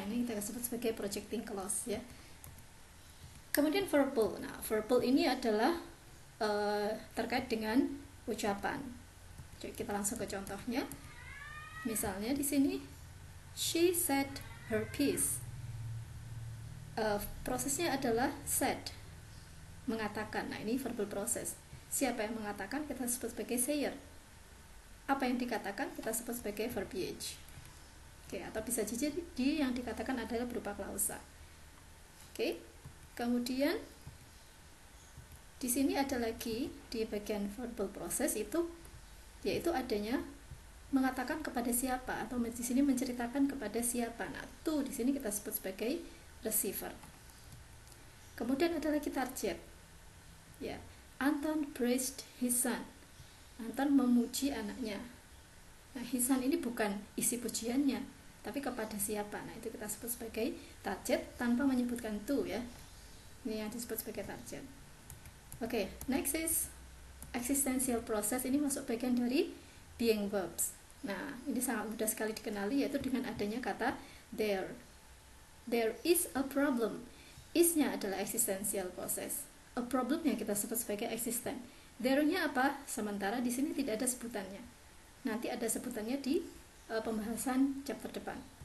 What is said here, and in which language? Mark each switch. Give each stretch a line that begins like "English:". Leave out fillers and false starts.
Indonesian: Ini kita sebut sebagai projecting clause ya. Kemudian verbal. Nah, verbal ini adalah terkait dengan ucapan. Jadi kita langsung ke contohnya. Misalnya di sini
English: she said her piece.
Indonesian: Prosesnya adalah said, mengatakan. Nah, ini verbal process. Siapa yang mengatakan kita sebut sebagai sayer. apa yang dikatakan kita sebut sebagai verbiage. Oke, atau bisa jadi yang dikatakan adalah berupa klausa. Oke. Kemudian di sini ada lagi di bagian verbal process itu yaitu adanya mengatakan kepada siapa atau di sini menceritakan kepada siapa. Nah, itu di sini kita sebut sebagai receiver. Kemudian ada lagi target.
English: Ya, Anton praised his son.
Indonesian: Anton memuji anaknya. Nah, his son ini bukan isi pujiannya, tapi kepada siapa. Nah, itu kita sebut sebagai target tanpa menyebutkan to ya. Ini yang disebut sebagai target.
English: Oke, next is existential process.
Indonesian: Ini masuk bagian dari being verbs. Nah, ini sangat mudah sekali dikenali yaitu dengan adanya kata there.
English: There is a problem.
Indonesian: Is-nya adalah existential process. A problem yang kita sebut sebagai existent. There-nya apa? Sementara di sini tidak ada sebutannya. Nanti ada sebutannya di pembahasan chapter depan.